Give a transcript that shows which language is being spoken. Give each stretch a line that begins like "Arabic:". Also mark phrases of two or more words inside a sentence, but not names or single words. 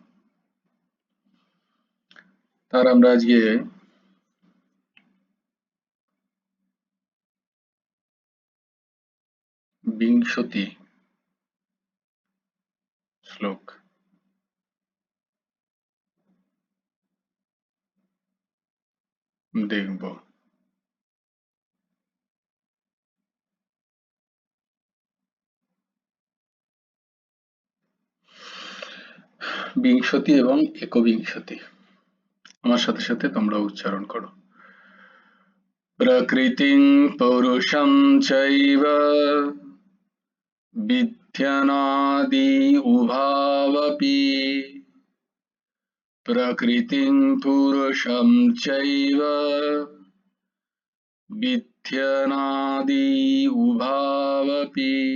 Bangla: তার আমরা আজকে বিংশতি শ্লোক দেখব। বিংশতি এবং একবিংশতি, আমার সাথে সাথে তোমরা উচ্চারণ করো।
Sanskrit: প্রকৃতিং পৌরুষং চৈব বিদ্যানাদি উভাবপি। প্রকৃতিং পুরুষং চৈব বিদ্যানাদি উভাবপি।